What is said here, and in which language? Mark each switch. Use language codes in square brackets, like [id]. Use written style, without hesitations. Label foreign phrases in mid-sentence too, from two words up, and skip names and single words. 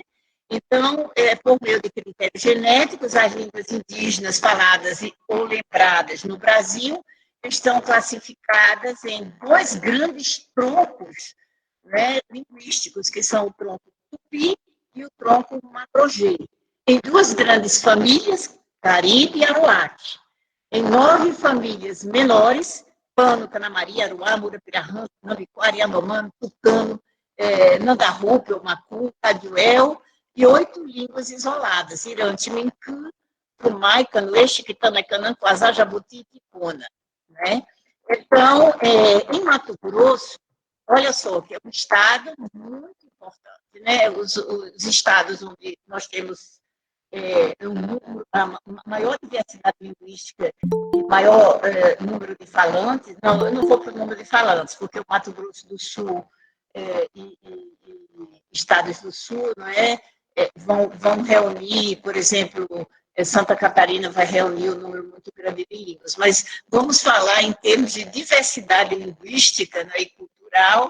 [pt] Então, por meio de critérios genéticos, as línguas indígenas faladas ou lembradas no Brasil estão classificadas em dois grandes troncos, né, linguísticos, que são o tronco tupi e o tronco macro-G. Em duas grandes famílias, Caribe e Aruaque. Em 9 famílias menores, Pano, Canamari, Aruá, Murapirahã, Nambiquara, Yanomami, Tucano, Nandarrupe, Omacu, Caduel, e 8 línguas isoladas, Irante, Mincã, Pumai, Canoeche, Quitana, Canã, Quasá, Jabuti e Tipona. Né? Então, em Mato Grosso, olha só, que é um estado muito importante, né? Os estados onde nós temos a maior diversidade linguística e maior número de falantes, não, eu não vou para o número de falantes, porque o Mato Grosso do Sul e estados do Sul, não é, vão reunir, por exemplo, Santa Catarina vai reunir um número muito grande de línguas, mas vamos falar em termos de diversidade linguística, né, e cultural.